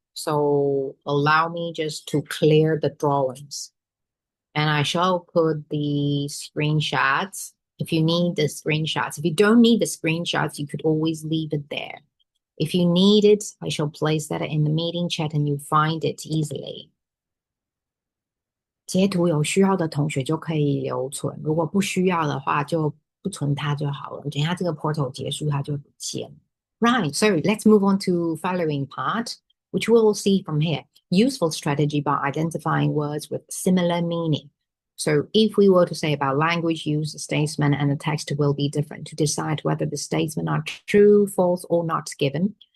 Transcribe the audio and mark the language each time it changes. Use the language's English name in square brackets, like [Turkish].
[English] So allow me just to clear the drawings. And I shall put the screenshots if you need the screenshots. If you don't need the screenshots, you could always leave it there. If you need it, I shall place that in the meeting chat and you find it easily. [Chinese] 截图有需要的同学就可以留存，如果不需要的话就不存它就好了。等一下这个 portal 结束它就不见。 [English] Right, so let's move on to following part, which we'll see from here. Useful strategy by identifying words with similar meaning. So if we were to say about language use, the statement and the text will be different to decide whether the statement are true, false, or not given.